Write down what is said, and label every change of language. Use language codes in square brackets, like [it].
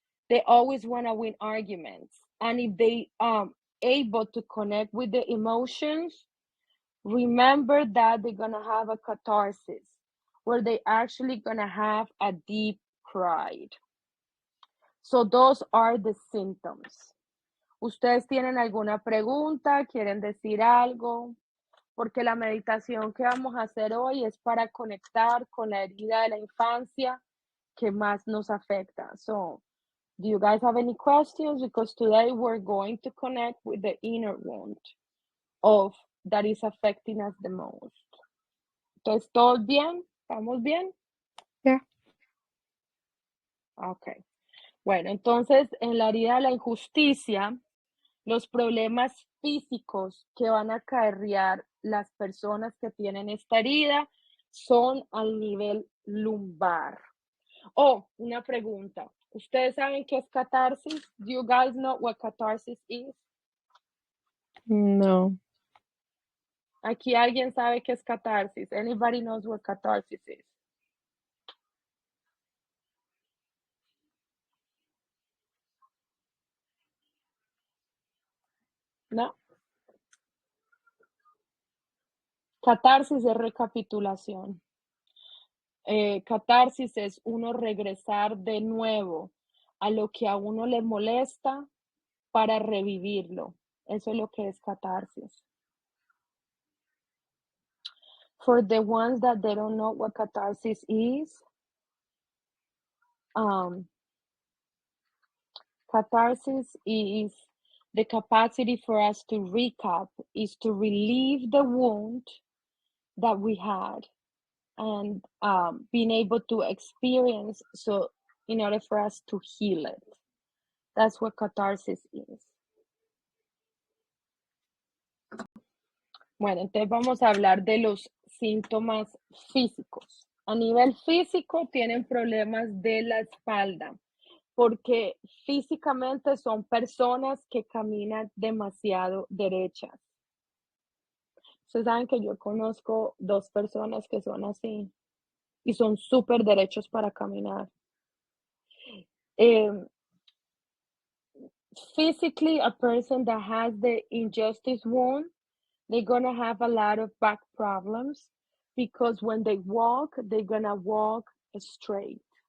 [en] They always want to win arguments. And if they able to connect with the emotions, remember that they're going to have a catharsis where they actually going to have a deep cry. So those are the symptoms. [es] ¿Ustedes tienen alguna pregunta? ¿Quieren decir algo? Porque la meditación que vamos a hacer hoy es para conectar con la herida de la infancia que más nos afecta. [en] So, do you guys have any questions? Because today we're going to connect with the inner wound of that is affecting us the most. [es] Entonces, ¿todos bien? ¿Estamos bien? [en] Yeah. Okay. [es] Bueno, entonces, en la herida de la injusticia, los problemas físicos que van a acarrear las personas que tienen esta herida son al nivel lumbar. Oh, una pregunta. ¿Ustedes saben qué es catarsis? [en] Do you guys know what catharsis is? [es] No. Aquí alguien sabe qué es catarsis. [en] Anybody knows what catharsis is? [es] Catarsis es recapitulación. Catarsis es uno regresar de nuevo a lo que a uno le molesta para revivirlo. Eso es lo que es catarsis. [en] For the ones that they don't know what catharsis is, catharsis is the capacity for us to recap, is to relieve the wound that we had and being able to experience, so in order for us to heal it. That's what catharsis is. [es] Bueno, entonces vamos a hablar de los síntomas físicos. A nivel físico tienen problemas de la espalda, porque físicamente son personas que caminan demasiado derechas. Ustedes saben que yo conozco 2 personas que son así y son súper derechos para caminar. [en] Physically, a person that has the injustice wound, they're gonna have a lot of back problems because when they walk, they're gonna walk straight.